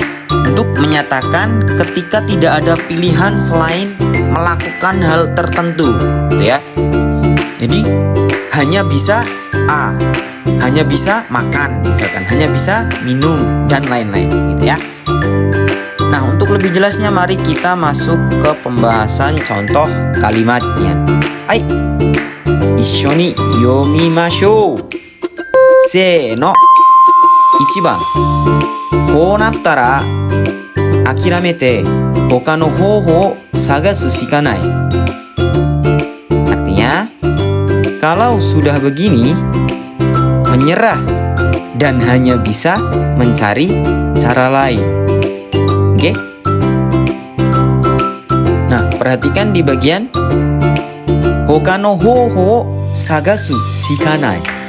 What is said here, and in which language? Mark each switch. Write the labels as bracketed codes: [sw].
[id] Untuk menyatakan ketika tidak ada pilihan selain melakukan hal tertentu, gitu ya. Jadi hanya bisa A, hanya bisa makan, misalkan hanya bisa minum dan lain-lain, gitu ya. Nah, untuk lebih jelasnya mari kita masuk ke pembahasan contoh kalimatnya. [ja] Hai, 一緒に読みましょう。せーの。 1番、こうなったら諦めて他の方法を探すしかない。 [id] Artinya, kalau sudah begini, menyerah dan hanya bisa mencari cara lain. Oke? Nah, perhatikan di bagian [ja] hoka no houhou sagasu shikanai.